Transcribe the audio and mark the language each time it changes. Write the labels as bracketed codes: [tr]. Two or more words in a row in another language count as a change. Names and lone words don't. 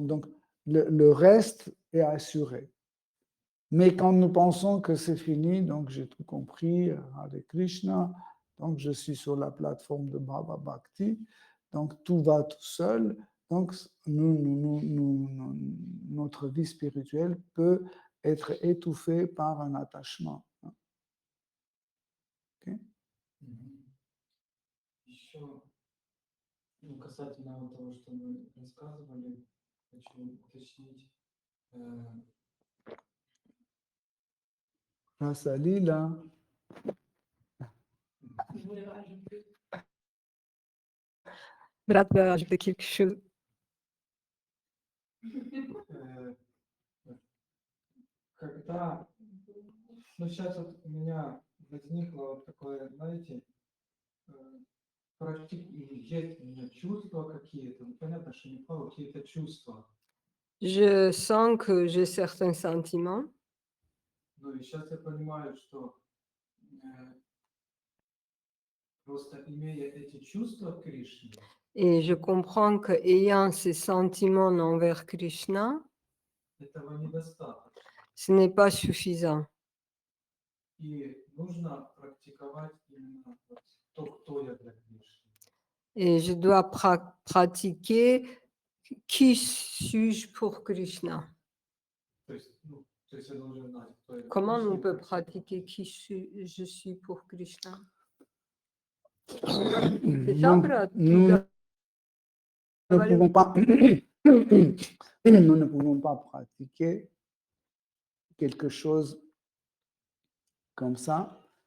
[fr] Donc, le reste est assuré. Mais quand nous pensons que c'est fini, donc j'ai tout compris, [sa] Hare Krishna, [fr] donc je suis sur la plateforme de Bhava Bhakti, donc tout va tout seul, donc notre vie spirituelle peut être étouffée par un attachement. Okay? [ru] Еще, ну, касательно вот того, что вы рассказывали, хочу уточнить. [sa] Rasa Lila. [fr] Je voulais rajouter. Brat veut ajouter quelque chose. [ru] Когда, ну, сейчас вот у меня возникло вот такое, знаете, есть у меня чувства какие-то, ну, понятно, что не правда, какие-то чувства. [fr] Je sens que j'ai certains sentiments [ru] Ну, и сейчас я понимаю, что просто имея эти чувства к Кришне, [fr] et je comprends qu'ayant ces sentiments envers Krishna, [ru] этого недостаточно. [fr] ce n'est pas suffisant. [ru] И нужно практиковать именно вот то, кто я для Кришны. [fr] Et je dois pratiquer qui suis-je pour Krishna. [ru] То есть, ну, то есть я должен знать, кто я для [fr] Comment [ru] Кришны, [fr] on peut [ru] как [fr] pratiquer qui je suis pour Krishna? C'est ça, Donc, Brat? Tu nous dois ne aller- pouvons pas, nous ne pouvons pas pratiquer quelque chose comme ça.